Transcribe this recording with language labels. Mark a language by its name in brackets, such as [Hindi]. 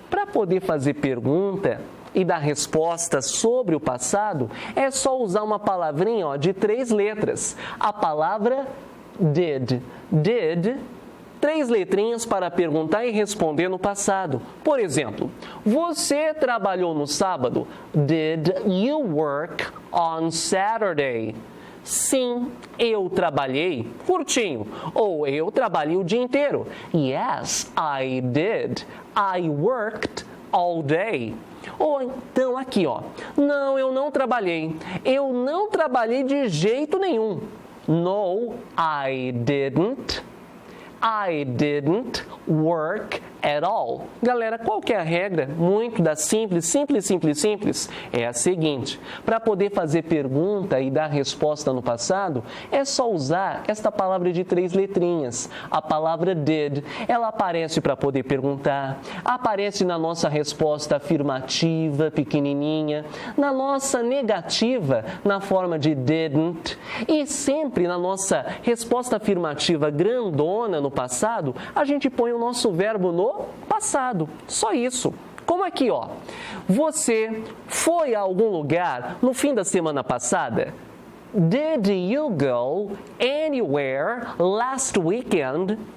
[Portuguese] Para poder fazer pergunta e dar resposta sobre o passado, é só usar uma palavrinha, ó, de 3 letras. A palavra did. Did, 3 letrinhas para perguntar e responder no passado. Por exemplo, você trabalhou no sábado? [English] Did you work on Saturday? [Portuguese] Sim, eu trabalhei curtinho. Ou eu trabalhei o dia inteiro. [English] Yes, I did. I worked all day. [Portuguese] Ou então aqui, ó. Não, eu não trabalhei. Eu não trabalhei de jeito nenhum. [English] No, I didn't. I didn't work at all. [Portuguese] Galera, qual que é a regra? Muito da simples, é a seguinte. Para poder fazer pergunta e dar resposta no passado, é só usar esta palavra de 3 letrinhas. A palavra did, ela aparece para poder perguntar, aparece na nossa resposta afirmativa, pequenininha, na nossa negativa, na forma de didn't, e sempre na nossa resposta afirmativa grandona no passado, a gente põe o nosso verbo no passado. Só isso. Como aqui, ó. Você foi a algum lugar no fim da semana passada? [English] Did you go anywhere last weekend?